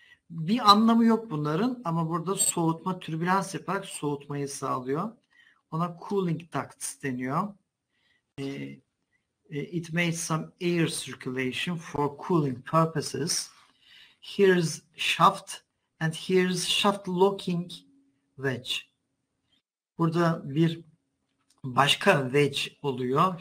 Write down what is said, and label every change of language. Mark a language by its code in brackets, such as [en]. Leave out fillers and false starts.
[tr] Bir anlamı yok bunların ama burada soğutma, türbülans yaparak soğutmayı sağlıyor. Ona cooling ducts deniyor. [en] It makes some air circulation for cooling purposes. Here's shaft and here's shaft locking wedge. [tr] Burada bir başka wedge oluyor.